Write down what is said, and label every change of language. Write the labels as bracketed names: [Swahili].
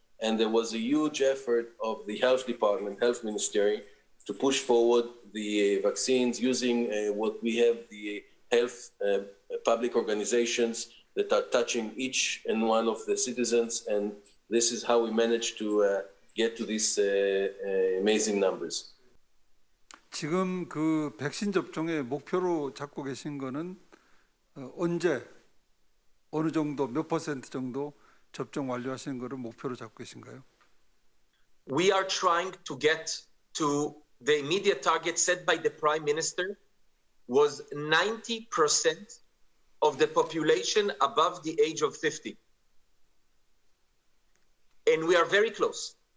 [English] And there was a huge effort of the health department, health ministry, to push forward the vaccines using what we have, the health public organizations that are touching each and one of the citizens. And this is how we managed to get to these amazing numbers. [Korean] 지금 그 백신 접종의 목표로 잡고 계신 거는 언제 어느 정도 몇 퍼센트 정도 접종 완료하시는 거를 목표로 잡고 계신가요? [English] We are trying to get to the immediate target set by the Prime Minister was 90% of the population above the age of 50. And we are very close.